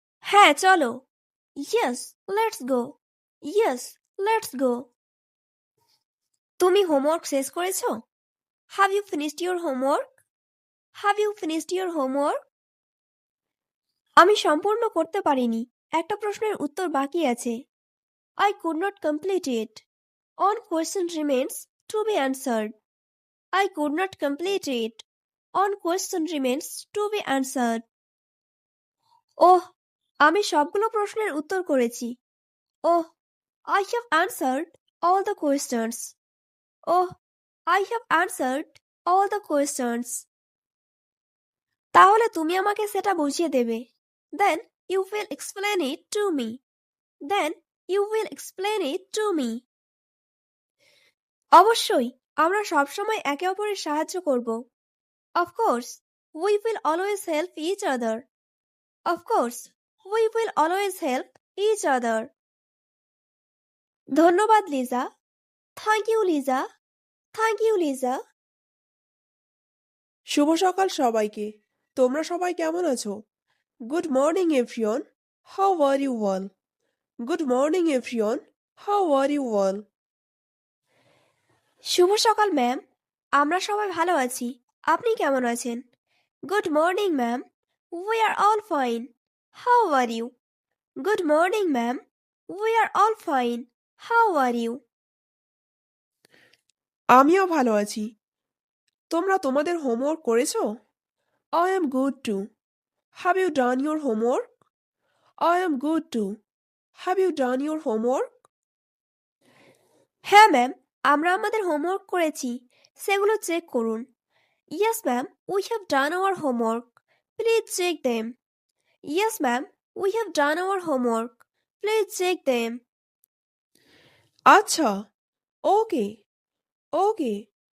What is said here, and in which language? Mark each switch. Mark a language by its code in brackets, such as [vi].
[bn] হ্যাঁ চলো। [en] Yes, let's go. Yes, let's go. [bn] তুমি হোমওয়ার্ক শেষ করেছো? [en] Have you finished your homework? Have you finished your homework? [bn] আমি সম্পূর্ণ করতে পারিনি, একটা প্রশ্নের উত্তর বাকি আছে। [en] I could not complete it. One question remains to be answered. I could not complete it. One question remains to be answered. [bn] ওহ, আমি সবগুলো প্রশ্নের উত্তর করেছি। [en] Oh, I have answered all the questions. Oh, I have answered all the questions. [bn] তাহলে তুমি আমাকে সেটা বুঝিয়ে দেবে। [en] Then you will explain it to me. Then you will explain it to me. [bn] অবশ্যই, আমরা সবসময় একে অপরের সাহায্য করব। [en] Of course, we will always help each other. Of course, we will always help each other. [bn] ধন্যবাদ Liza. [en] Thank you Liza. Thank you Liza. [bn] শুভ সকাল সবাইকে। তোমরা সবাই কেমন আছো? [en] Good morning everyone, how are you all? Good morning everyone, how are you all? [bn] শুভ সকাল ma'am, আমরা সবাই ভালো আছি। আপনি কেমন আছেন? [en] Good morning ma'am, we are all fine. How are you? Good morning ma'am, we are all fine. How are you? [bn] আমিও ভালো আছি। তোমরা তোমাদের হোমওয়ার্ক করেছো? [en] I am good too. Have you done your homework? I am good too. Have you done your homework? [bn] হ্যাঁ ma'am, আমরা আমাদের homework করেছি, সেগুলো চেক করুন। [en] Yes ma'am, we have done our homework, please check them. Yes ma'am, we have done our homework, please check them. [bn] আচ্ছা, ওকে, ওকে।